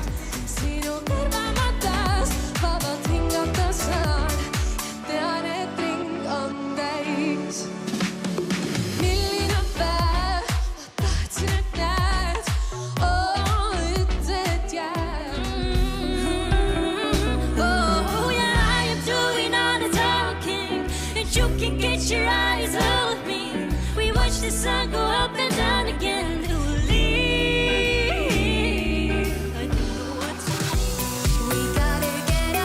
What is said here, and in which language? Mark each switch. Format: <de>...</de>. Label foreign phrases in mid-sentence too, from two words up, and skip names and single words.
<et>Sinu kõrvamatas vabalt hingata saan. Tean, et ring on täis. Milline päev, ma tahtsin, et näed. Ütle, et jääd.</et> <en>Oh yeah, I am doing all the talking, and you can get your eyes off me. We watch the sun go up and down again. It will leave. I don't know what to do. We gotta get up.</en>